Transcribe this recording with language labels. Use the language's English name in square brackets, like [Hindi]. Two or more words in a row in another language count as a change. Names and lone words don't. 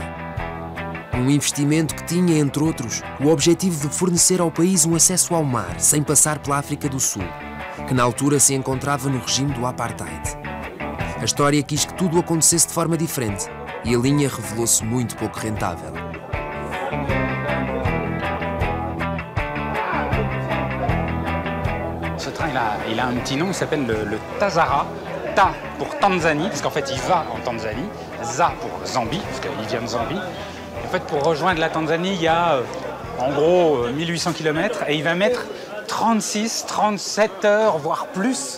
[Portuguese] Um investimento que tinha, entre outros, o objetivo de fornecer ao país um acesso ao mar, sem passar pela África do Sul, que na altura se encontrava no regime do Apartheid. A história quis que tudo acontecesse de forma diferente e a linha revelou-se muito pouco rentável. [French] Ce train, il a un petit nom, il s'appelle le Tazara. Ta pour Tanzanie, parce qu'en fait il va en Tanzanie. Za pour Zambie, parce qu'il vient de Zambie. En fait, pour rejoindre la Tanzanie, il y a en gros 1800 km et il va mettre 36, 37 heures, voire plus.